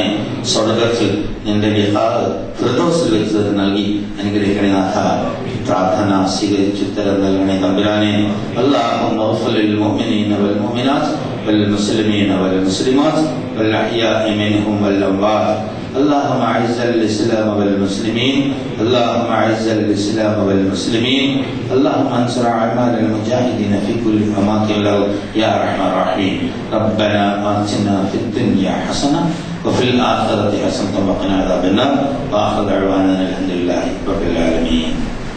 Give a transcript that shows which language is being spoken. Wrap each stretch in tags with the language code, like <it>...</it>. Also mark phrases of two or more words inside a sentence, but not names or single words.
<ml>സ്വർഗത്തിൽ നിന്റെ ലിഖാഹ് ഫിർദൗസിൽ വെച്ച് നൽകി അനുഗ്രഹിക്കണേ നാഥ. പ്രാർത്ഥന സ്വീകരിച്ച് ഉത്തരം നൽകണേ തമ്പുരാനെ.</ml> <ar>اللهم اغفر للمؤمنين والمؤمنات والمسلمين والمسلمات والأحياء منهم والأموات. اللهم اعز الاسلام والمسلمين اللهم اعز الاسلام والمسلمين اللهم انصر اعمال المجاهدين في كل اماكن الارض يا ارحم الراحمين. ربنا آتنا في الدنيا حسنه وفي الاخره حسنه وقنا عذاب النار واخر دعوانا الحمد لله رب العالمين.</ar>